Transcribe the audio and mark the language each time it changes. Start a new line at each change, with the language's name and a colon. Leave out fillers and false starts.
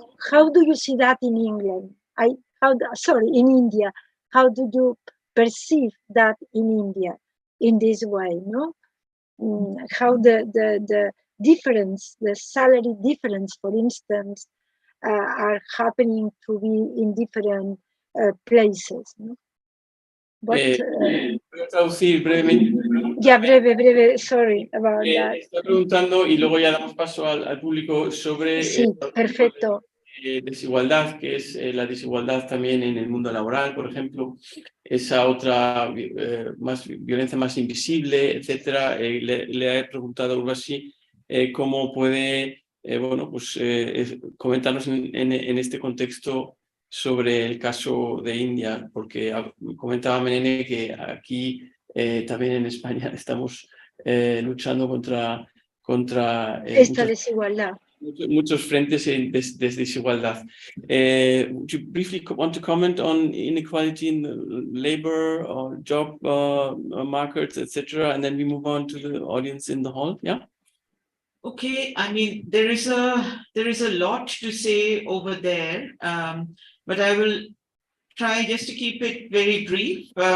English: How do you see that in England? In India, how do you perceive that in India in this way? No, how the difference, the salary difference, for instance, are happening to be in different places.
Spanish: No? Voy a traducir brevemente. Ya, breve,
English: sorry about that.
Spanish: Está preguntando y luego ya damos paso al público sobre Sí, perfecto. Desigualdad, que es la desigualdad también en el mundo laboral, por ejemplo, esa otra violencia más invisible, etcétera. Le he preguntado a Urvashi cómo puede, bueno, pues comentarnos en este contexto sobre el caso de India, porque comentaba Menene que aquí también en España estamos luchando contra esta desigualdad. Muchos frentes de desigualdad.
English: Would you briefly want to comment on inequality in the labor or job markets, etc., and then we move on to the audience in the hall? Yeah. Okay, I mean, there is a lot to say over there, but I will try just to keep it very brief.